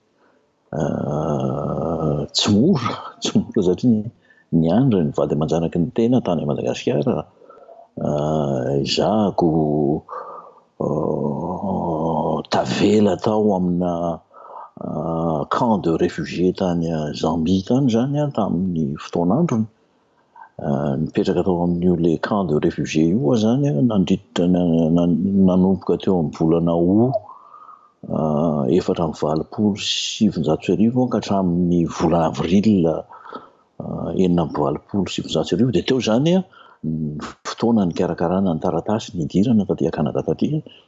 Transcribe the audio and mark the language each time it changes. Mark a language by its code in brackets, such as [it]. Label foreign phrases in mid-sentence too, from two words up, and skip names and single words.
[mg] Tsy mora satria niandry ny vady aman-janaky ny tena tany Madagasikara. Izahako tavela tao amina [fr] camp de réfugiés [mg] tany Zambie tany zany tamin'ny fotoan'androny. Nipetraka tao amin'io le [fr] camp de réfugiés [mg] io zany nandritra nanomboka teo amin'ny volana Août 427 ka hatramin'ny volana Avril 427 dia teo zany fotoana ny karakarana ny taratasy nidirana taty Canada taty.